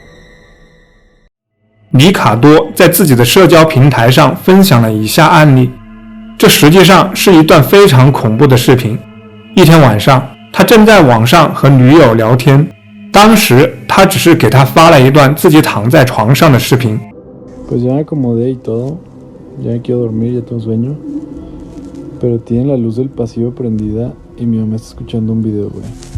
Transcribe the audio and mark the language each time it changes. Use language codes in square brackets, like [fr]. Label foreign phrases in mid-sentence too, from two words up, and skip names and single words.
[zh] 里卡多在自己的社交平台上分享了以下案例，这实际上是一段非常恐怖的视频。一天晚上，他正在网上和女友聊天，当时他只是给他发了一段自己躺在床上的视频。 [es] Pues ya me acomodé y todo, ya quiero dormir, ya tengo sueño, pero tiene la luz del pasillo prendida y mi mamá está escuchando un video, güey.